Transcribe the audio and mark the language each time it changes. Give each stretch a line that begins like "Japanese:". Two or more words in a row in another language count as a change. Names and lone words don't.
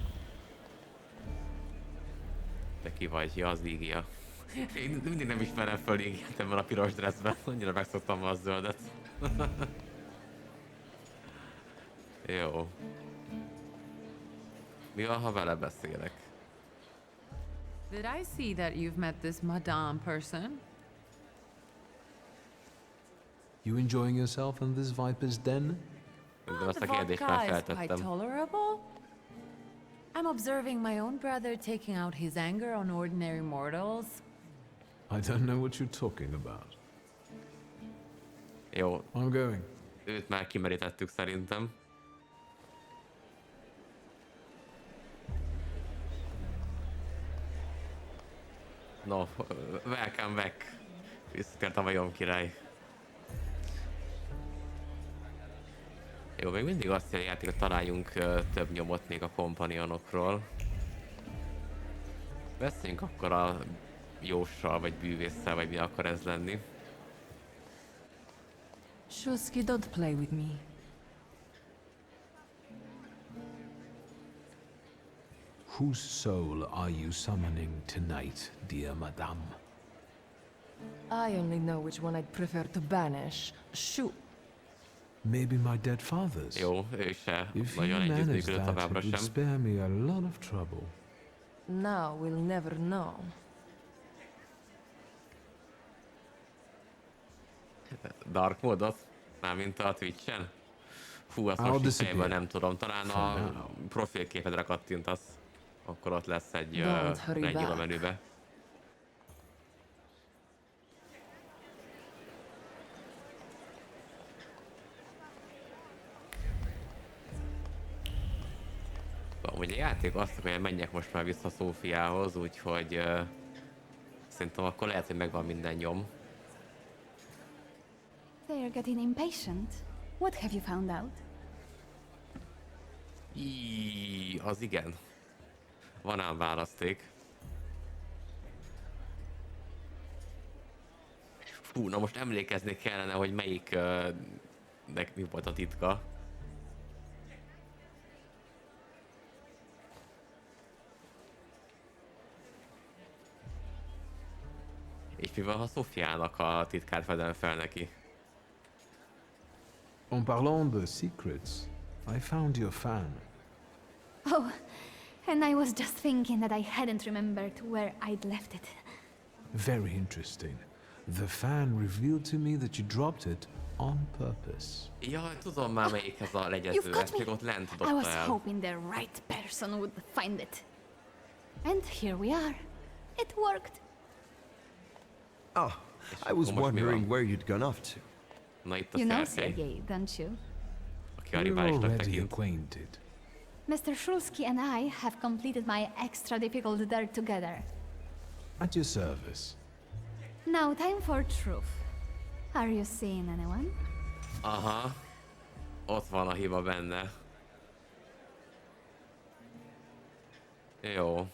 Hungarian: De ki vagy? Ja, az Lígia. Én mindig nem ismerem föl Lígiát ebben a piros dressben. Annyira megszoktam a zöldet. Jó. Mi van, ha vele beszélek?
English: Did I see that you've met this madame person? You enjoying yourself in this viper's den?
Hungarian: De azt
English: The
Hungarian: a kérdést már
English: vodka is quite
Hungarian: feltettem.
English: tolerable. I'm observing my own brother taking out his anger on ordinary mortals. I don't know what you're talking about.
Hungarian: Jó,
English: I'm going.
Hungarian: őt már kimerítettük szerintem.
English: No, welcome back.
Hungarian: Visszatért a majom király. Jó, még mindig azt jelenti, hogy találjunk több nyomot még a kompanionokról. Beszéljünk akkor a jóssal, vagy bűvésszel, vagy mi akar ez lenni.
English: Shuski, don't play with me. Whose soul are you summoning tonight, dear madame? I only know which one I'd prefer to banish. Shoot. Maybe my dead father's.
Hungarian: Jó, ő se
English: If you
Hungarian: nagyon
English: manage
Hungarian: együttműködött
English: that,
Hungarian: továbbra
English: it would
Hungarian: sem.
English: spare me a lot of trouble. Now we'll never know.
Hungarian: Dark módot? Mármint a Twitch-en? Hú, azt
English: I'll
Hungarian: most így
English: disappear.
Hungarian: fejből nem tudom. Talán
English: For
Hungarian: a
English: now.
Hungarian: profilképedre kattintasz. Akkor ott lesz egy
English: Don't hurry
Hungarian: egy a
English: back.
Hungarian: menübe. Amúgy a játék azt akarja, hogy menjek most már vissza Szófiához, úgyhogy szerintem akkor lehet, hogy megvan minden nyom.
English: They're getting impatient. What have you found out?
Hungarian: Az igen. Van ám választék. Fú, na most emlékezni kellene, hogy melyiknek mi volt a titka. És mi van, ha Szofiának a titkát fedem fel neki?
French: En parlant de secrets,
English: I found your fan. Oh, and I was just thinking that I hadn't remembered where I'd left it. Very interesting. The fan revealed to me that you dropped it on purpose.
Hungarian: Jaj, tudom már melyik ez a legyező,
English: You've got
Hungarian: ezt még
English: me.
Hungarian: ott lent
English: I
Hungarian: dobta
English: was
Hungarian: el.
English: hoping the right person would find it. And here we are. It worked. Ah, I was Almost wondering mirror. where you'd gone off to.
Hungarian: Na itt a
English: You know
Hungarian: Szerkei,
English: Sergei, don't you?
Hungarian: aki a
English: We're
Hungarian: riválisnak
English: already
Hungarian: tekint.
English: acquainted. Mr. Shulsky and I have completed my extra difficult dirt together. At your service. Now, time for truth. Are you seeing anyone?
Hungarian: Aha, ott van a hiba benne. Jó.